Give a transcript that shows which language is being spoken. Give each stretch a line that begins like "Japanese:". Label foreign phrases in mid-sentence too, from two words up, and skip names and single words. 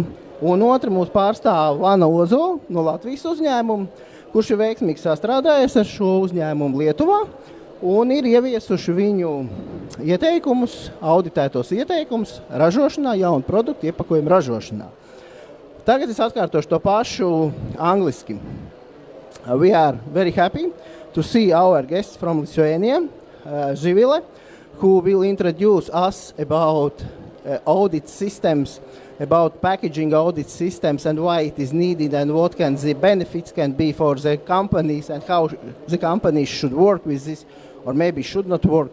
Latvian: Un otra mūs pārstāv Lana Ozola no Latvijas uzņēmuma, kurš ir veiksmīgi sastrādājies ar šo uzņēmumu Lietuvā un ir ieviesuši viņu ieteikumus, auditētos ieteikumus ražošanā, jaunu produktu iepakojumu ražošanā. Tagad es atkārtošu to pašu angliski.
English: We are very happy to see our guests from Lithuania, Živile, who will introduce us about audit systems, about packaging audit systems and why it is needed and what can the benefits can be for the companies and how the companies should work with this or maybe should not work.